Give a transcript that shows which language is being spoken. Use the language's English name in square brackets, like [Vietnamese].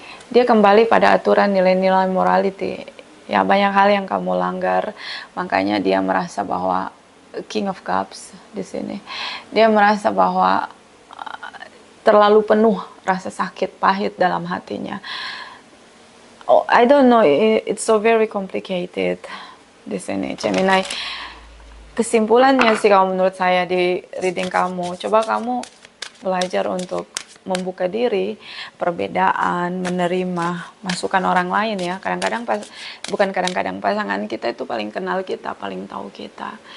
[Indonesian] Dia kembali pada aturan nilai-nilai morality. Ya, banyak hal yang kamu langgar, makanya dia merasa bahwa King of Cups di sini. Dia merasa bahwa terlalu penuh rasa sakit pahit dalam hatinya. [English] Oh, I don't know, it's so very complicated [Indonesian] di sini, [English] Gemini. [Indonesian] Kesimpulannya sih kalau menurut saya di reading kamu, coba kamu belajar untuk membuka diri, perbedaan, menerima masukan orang lain ya. Kadang-kadang bukan kadang-kadang, pasangan kita itu paling kenal kita, paling tahu kita.